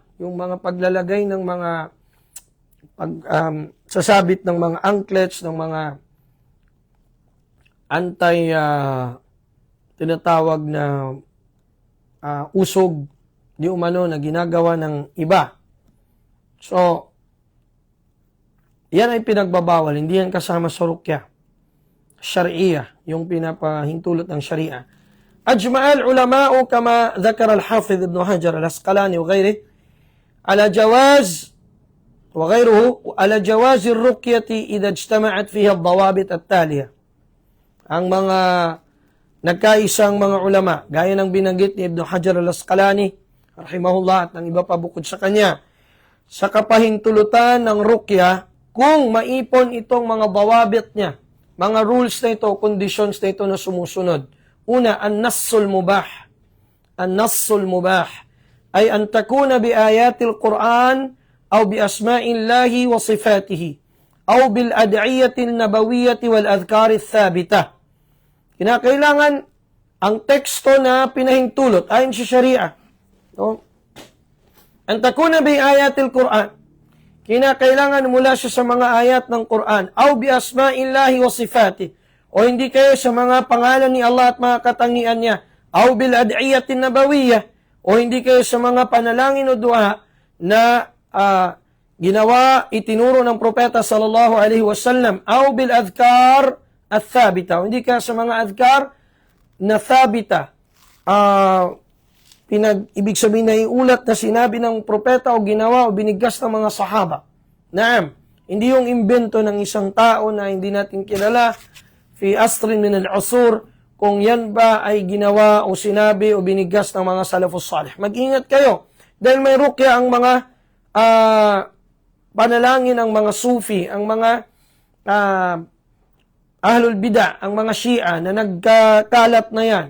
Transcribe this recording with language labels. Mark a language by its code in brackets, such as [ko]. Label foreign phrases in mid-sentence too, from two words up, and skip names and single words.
[tl] Yung mga paglalagay ng mga sasabit ng mga anklets, ng mga tinatawag na usog di umano na ginagawa ng iba. So, yan ay pinagbabawal, hindi yan kasama sa rukya. Syari'iyah, yung pinapahintulot ng syari'a. [ar] أجمع العلماء كما ذكر الحافظ ابن حجر العسقلاني وغيره على جواز على جواز الرقية إذا اجتمعت فيها الضوابط التالية. [tl] Ang mga nagkaisang mga ulama, gaya ng binanggit ni Ibn Hajar al-Asqalani, rahimahullah, at ng iba pa bukod sa kanya, sa kapahintulutan ng rukya, kung maipon itong mga dawabit niya, mga rules na ito, conditions na ito na sumusunod. Una, [ar] النص المباح النص المباح ay أن تكون بآيات القرآن أو بأسماء الله وصفاته أو بالأدعية النبوية والأذكار الثابتة. [tl] Kinakailangan ang teksto na pinahintulot ayon sa Sharia. No? [ar] أن تكون بآيات القرآن. [tl] Kinakailangan mula siya sa mga ayat ng Quran. [ar] أو بأسماء الله وصفاته. [tl] O hindi kayo sa mga pangalan ni Allah at mga katangian niya. [ar] أو بالأدعية النبوية. [tl] O hindi kayo sa mga panalangin o dua na ginawa, itinuro ng propeta [ar] صلى الله عليه وسلم, أو بالأذكار الثابتة, [tl] hindi ka sa mga adhkar na thabita, ibig sabihin na iulat na sinabi ng propeta o ginawa o binigkas ng mga sahaba. Naam, hindi yung imbento ng isang tao na hindi natin kilala, [ar] في عصر من العصور, [tl] kung yan ba ay ginawa o sinabi o binigkas ng mga [ar] السلف الصالح. [tl] Mag-ingat kayo, dahil may rukya ang mga panalangin ng mga Sufi, ang mga [ar] أهل البدع, [tl] ang mga Shia na nagkakalat na yan.